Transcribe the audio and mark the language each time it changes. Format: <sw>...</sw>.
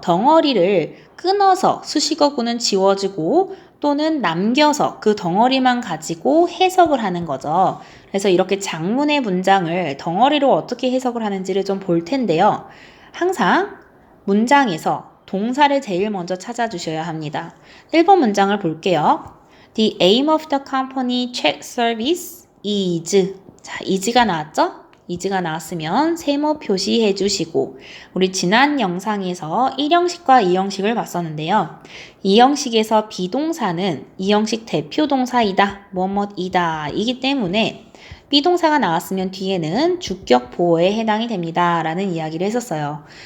<ko>덩어리를 끊어서 수식어구는 지워지고 또는 남겨서 그 덩어리만 가지고 해석을 하는 거죠. 그래서 이렇게 장문의 문장을 덩어리로 어떻게 해석을 하는지를 좀 볼 텐데요. 항상 문장에서 동사를 제일 먼저 찾아주셔야 합니다. 1번 문장을 볼게요.</ko> <en>The aim of the company check service is.</en> <ko>자, is가 나왔죠? is가 나왔으면 세모 표시해 주시고 우리 지난 영상에서 1형식과 2형식을 봤었는데요. 2형식에서 비동사는 2형식 대표 동사이다, 뭐뭐이다 이기 때문에 비동사가 나왔으면 뒤에는 주격 보어에 해당이 됩니다 라는 이야기를 했었어요.</ko>